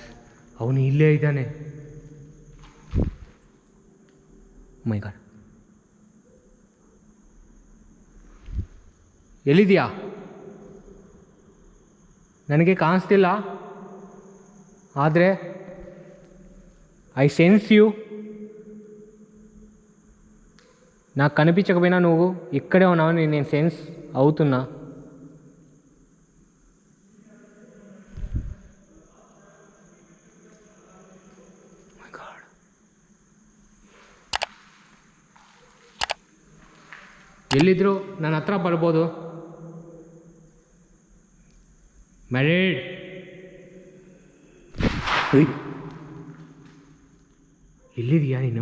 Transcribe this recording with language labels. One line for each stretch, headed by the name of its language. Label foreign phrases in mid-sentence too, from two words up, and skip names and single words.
Kannada: ಅವನು ಇಲ್ಲೇ ಇದ್ದಾನೆ.
English: my god,
Kannada: ಎಲ್ಲಿದೆಯಾ? ನನಗೆ ಕಾಣಿಸ್ತಿಲ್ಲ, ಆದರೆ
English: I sense you.
Telugu: నాకు కనిపించకపోయినా నువ్వు ఇక్కడే ఉన్నావని నేను సెన్స్ అవుతున్నా.
Kannada: ಎಲ್ಲಿದ್ರು ನನ್ನ ಹತ್ರ ಬರ್ಬೋದು. ಮ್ಯಾರಿಡ್ ಎಲ್ಲಿದೆಯಾ ನೀನು?